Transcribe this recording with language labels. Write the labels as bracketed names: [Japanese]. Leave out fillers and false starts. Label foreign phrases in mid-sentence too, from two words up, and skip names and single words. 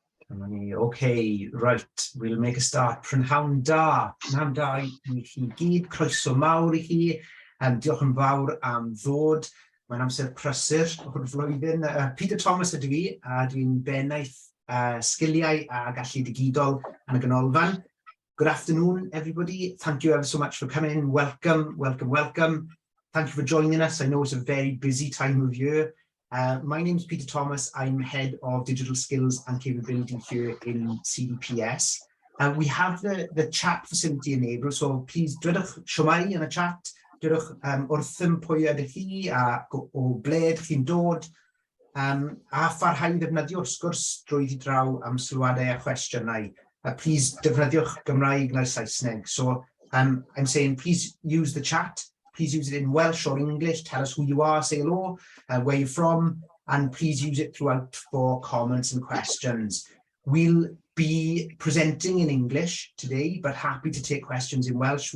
[English] Okay, right, we'll make a start. [Welsh] Prynhawn da i chi gyd, croeso mawr I chi, diolch yn fawr am ddod. Mae'n amser prysur o'r flwyddyn. Peter Thomas ydw I, a dwi'n bennaeth sgiliau a gallu digidol yn y Canolfan. [English] Good afternoon, everybody. Thank you ever so much for coming. Welcome. Thank you for joining us. I know it's a very busy time of year. My name is Peter Thomas. I'm Head of Digital Skills and Capability here in CDPS. We have the chat facility enabled, so please [Welsh] dwedwch siwmai yn y chat, dwedwch wrthym pwy ydych chi a o ble ydych chi'n dod, a pharhau ddefnyddio'r sgwrs drwy draw am sylwadau a cwestiynau. Please defnyddiwch Gymraeg neu Saesneg. [English] So I'm saying please use the chat. Please use it in Welsh or English. Tell us who you are, say hello, where you're from, and please use it throughout for comments and questions. We'll be presenting in English today, but happy to take questions in Welsh.